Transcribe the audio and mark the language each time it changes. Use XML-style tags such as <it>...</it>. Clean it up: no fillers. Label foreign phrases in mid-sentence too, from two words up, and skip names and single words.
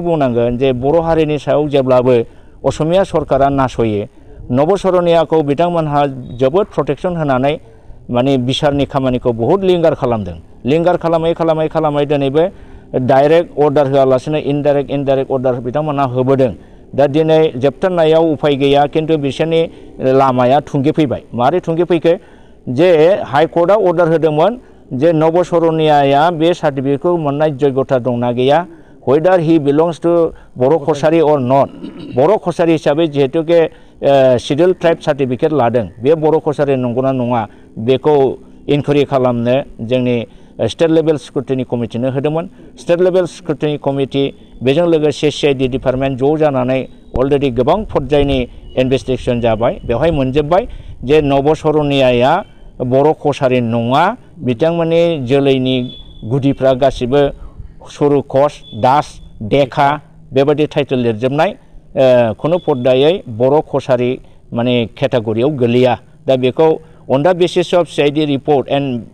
<brx>बुंनांगोन जे बर' हारिनि सायाव जेब्लाबो असमिया सरकारा नासयो नबसरनियाखौ बिथांमोनहा जोबोद प्रटेक्शन होनानै माने बिसारनि खामानिखौ बहुद लिंगार खालामदों लिंगार खालामै दिनैबो</brx> <en>direct order</en> <brx>होआलासिनो</brx> <en>indirect order</en> <brx>बिथांमोनहा होबोदों दा दिनै जोबथारनायाव उफाय गैया खिन्थु बिसोरनि लामाया थुंगेफैबाय मारै थुंगेफैखो जे हाइकर्टआ अर्डार होदोंमोन जे नबसरनियाया बे सार्टिफिकेटखौ मोननाय जग्यता दंना गैया</brx> <en>whether he belongs to</en> <brx>बर' कसारी</brx> <en>or not</en> <brx>बर' कसारी हिसाबै जिहेतुके</brx> <en>schedule tribe certificate</en> <brx>लादों बे बर' कसारी नंगौना नङा बेखौ इनकुवेरि खालामनो जोंनि</brx> <en>state level scrutiny</en> <brx>कमिटिनो होदोंमोन</brx> <en>state level scrutiny committee</en> <brx>बेजों लोगोसे</brx> <en>CID department</en> <brx>ज' जानानै अलरेडि गोबां पर्यायनि इनभेस्टिगेसन जाबाय बेवहाय मोनजोब्बाय जे नबसरनियाया बर' कसारी नङा बिथांमोननि जोलैनि गुदिफ्रा गासिबो सुरु कस दास देखा बेबायदि टाइटेल लिरजोबनाय खुनु पर्दायै बर' कसारी माने केटेगरियाव गोलैया दा बेखौ</brx> <en>on the basis of CID report and</en>